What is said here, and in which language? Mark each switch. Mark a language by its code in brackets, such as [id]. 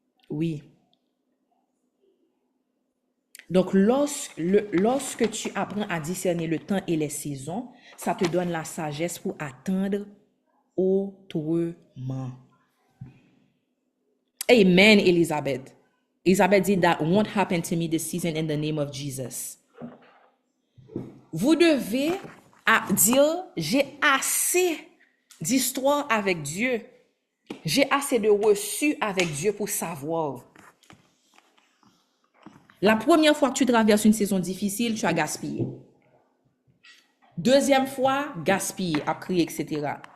[fr] Oui. Donc, lorsque tu apprends à discerner le temps et les saisons, ça te donne la sagesse pour attendre autrement. Amen, Elizabeth. Elizabeth dit, [en] that won't happen to me this season in the name of Jesus. [fr] Vous devez dire, j'ai assez d'histoire avec Dieu. J'ai assez de reçus avec Dieu pour savoir. La première fois que tu traverses une saison difficile, tu as gaspillé. Deuxième fois, gaspillé, à crier, etc.